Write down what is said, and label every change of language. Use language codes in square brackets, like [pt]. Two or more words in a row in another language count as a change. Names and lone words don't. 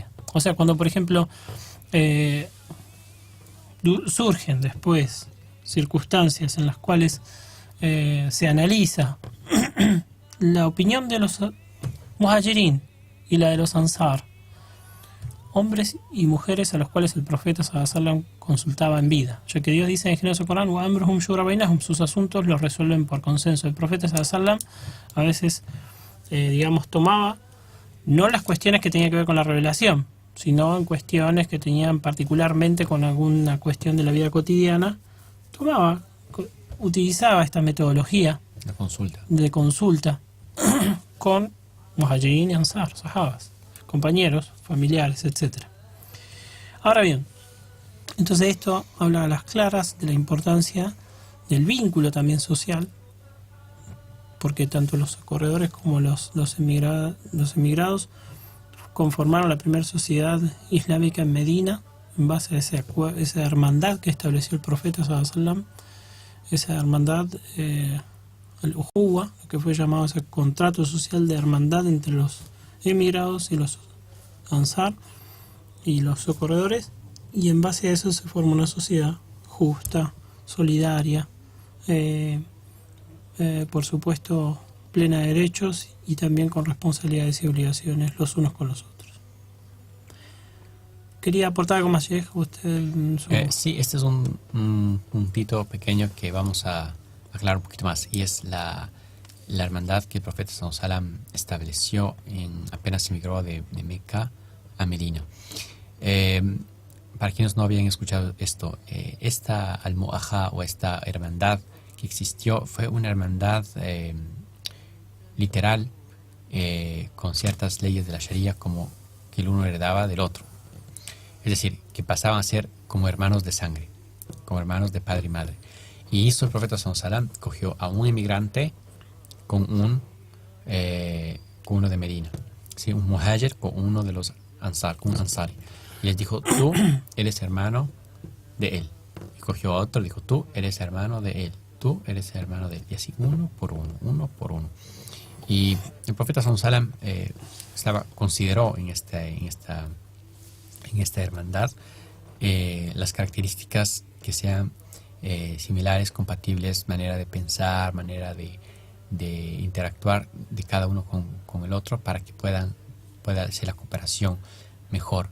[es] O sea, cuando por ejemplo surgen después circunstancias en las cuales se analiza la opinión de los muhajirin y la de los ansar, hombres y mujeres a los cuales el profeta [ar] صلى الله عليه وسلم [es] consultaba en vida, ya que Dios dice en el generoso Corán: [ar] "وأمرهم شورى بينهم", [es] sus asuntos los resuelven por consenso. El profeta [ar] صلى الله عليه وسلم [es] a veces tomaba no las cuestiones que tenían que ver con la revelación, sino en cuestiones que tenían particularmente con alguna cuestión de la vida cotidiana, utilizaba esta metodología de consulta con muhajirin y ansar, sahabas, compañeros, familiares, etc. Ahora bien, entonces esto habla a las claras de la importancia del vínculo también social, porque tanto los corredores como los emigrados conformaron la primera sociedad islámica en Medina en base a esa hermandad que estableció el profeta [ar] صلى الله عليه وسلم, [es] esa hermandad, el uhuwa, que fue llamado ese contrato social de hermandad entre los emigrados y los ansar y los socorredores, y en base a eso se forma una sociedad justa, solidaria, por supuesto plena de derechos y también con responsabilidades y obligaciones los unos con los otros. ¿Quería aportar algo más, Sheikh? Sí, este es un puntito pequeño que vamos a aclarar un poquito más, y es la hermandad que el profeta [ar] صلى الله عليه وسلم [es] estableció apenas emigró de Meca a Medina. Para quienes no habían escuchado esto, esta almohaja o esta hermandad que existió fue una hermandad literal, con ciertas leyes de la Sharia, como que el uno heredaba del otro. Es decir, que pasaban a ser como hermanos de sangre, como hermanos de padre y madre. Y hizo el profeta [ar] صلى الله عليه وسلم, [es] cogió a un emigrante con uno de Medina, ¿sí? Un muhajir con uno de los ansar, con un ansari. Y les dijo: tú eres hermano de él. Y cogió a otro y dijo: tú eres hermano de él, tú eres hermano de él. Y así uno por uno. Y el profeta [ar] صلى الله عليه وسلم [es] consideró en esta hermandad las características que sean similares, compatibles, manera de pensar, manera de interactuar de cada uno con el otro, para que pueda ser la cooperación mejor.